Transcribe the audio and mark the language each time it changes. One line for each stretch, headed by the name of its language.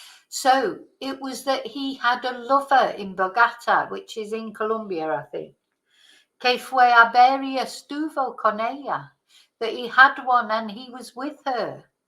English: So, it was that he had a lover in Bogotá, which is in Colombia, I think.
Spanish: Que fue a ver y estuvo con ella.
English: That he had one and he was with her.